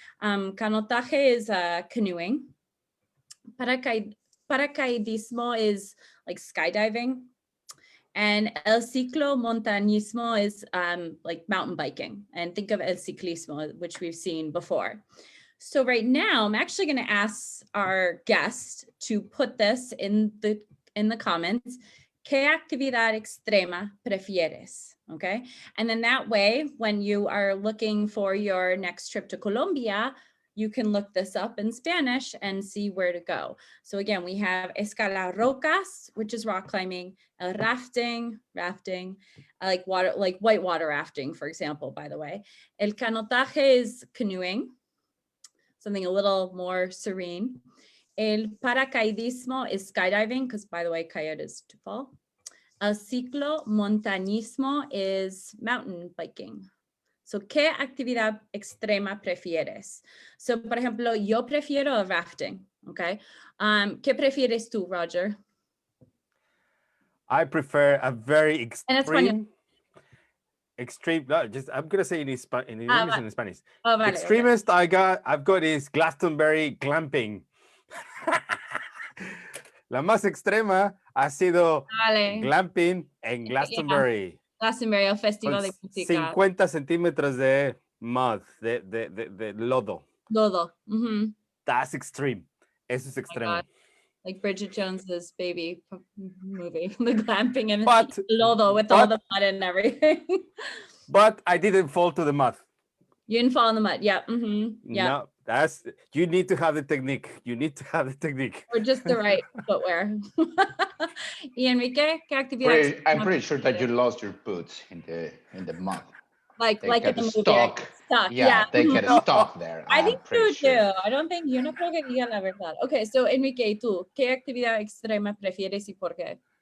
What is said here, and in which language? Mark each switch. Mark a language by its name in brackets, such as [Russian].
[English] Canotaje is canoeing. Paracaidismo is like skydiving. And el ciclomontañismo is like mountain biking. And think of el ciclismo, which we've seen before. So right now, I'm actually going to ask our guest to put this in the comments. [Spanish] ¿Qué actividad extrema prefieres? [English] Okay. And then that way, when you are looking for your next trip to Colombia, you can look this up in Spanish and see where to go. So again, we have escalar rocas, which is rock climbing, el rafting, like whitewater rafting, for example, by the way. El canotaje is canoeing, something a little more serene. El paracaidismo is skydiving, because by the way, caer is to fall. El ciclomontañismo is mountain biking. [Spanish] So, ¿qué actividad extrema prefieres? So, por ejemplo, yo prefiero el rafting, okay? ¿Qué prefieres tú, Roger? [English] I prefer a very extreme, no, just I'm gonna say in English and in Spanish. [Spanish] Oh, vale, [English] Extremist okay. I've got is Glastonbury glamping. [Spanish] La más extrema ha sido glamping en Glastonbury. Yeah. Glastonbury, el festival de música. 50 centímetros de [English] mud, [Spanish] de lodo. Lodo. Mm-hmm. [English] That's extreme. [Spanish] Eso es extremo. [English] Like Bridget Jones's baby movie, the glamping and lodo with all the mud and everything. But I didn't fall to the mud. You didn't fall in the mud. Yeah. Mm-hmm. Yeah. No, you need to have the technique. Or just the right footwear. [Spanish] Y Enrique, ¿qué actividad? [English] I'm pretty sure that you lost your boots in the mud. Like in the movie. Stuck. Yeah, they get stuck there. I think you do. I don't think, [Spanish] yo no creo que diga la verdad. [English] Okay, so [Spanish] Enrique, ¿tú qué actividad extrema prefieres y por qué?